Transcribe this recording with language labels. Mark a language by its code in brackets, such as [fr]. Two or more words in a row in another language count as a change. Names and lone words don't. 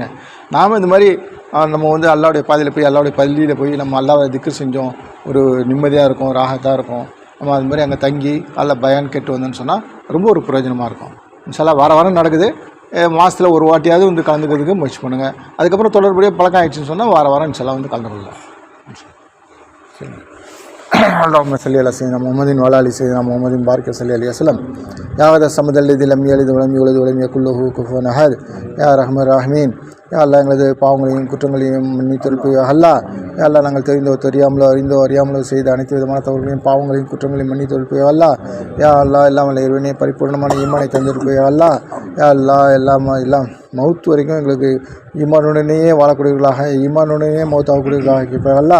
[ta] நாம் இந்த மாதிரி நம்ம வந்து அல்லாஹ்வுடைய பாதையில் போய் அல்லாஹ்வுடைய பள்ளியில் போய் நம்ம அல்லாஹ்வை திக்ர் செஞ்சோம், ஒரு நிம்மதியாக இருக்கும், ராகத்தாக இருக்கும். நம்ம அது மாதிரி அங்கே தங்கி அல்லாஹ் பயான் கேட்டு வந்தோன்னு சொன்னால் ரொம்ப ஒரு பிரயோஜனமாக இருக்கும். [ar] إن شاء الله [ta] வாரம் நடக்குது. மாதத்தில் ஒரு வாட்டியாவது வந்து கலந்துக்கிறதுக்கு முயற்சி பண்ணுங்கள். அதுக்கப்புறம் தொடர்புடைய பழக்கம் ஆகிடுச்சின்னு சொன்னால் வாரம் [ar] إن شاء الله [ta] வந்து கலந்துக்கலாம். சரி. [ar] اللهم صل على سيدنا محمد وعلى ال سيدنا محمد بارك صلى الله عليه وسلم يا غد الصمد الذي لم يلد ولم يولد ولم يكن له كفوا احد يا ارحم الراحمين. يا الله [ta] எங்களது பாவங்களையும் குற்றங்களையும் மன்னித்திருப்பீயா அல்லாஹ். [ar] يا الله [ta] நாங்கள் தெரிந்தோ தெரியாமலோ அறியாமலோ செய்த அனைத்து விதமான தவறுகளையும் பாவங்களையும் குற்றங்களையும் மன்னித்திருப்பீயா அல்லாஹ். [ar] يا الله [ta] எல்லாம் வல்ல இறைவனே பரிபூர்ணமான ஈமானை தந்திருப்பீயா அல்லாஹ். [ar] يا الله [ta] எல்லாம் மவுத் வரைக்கும் எங்களுக்கு ஈமானுடனேயே வாழக்கூடியவர்களாக, ஈமானுடனே மவுத்தாகக்கூடியவர்களாக ஆக்கியிருப்பா அல்லாஹ்.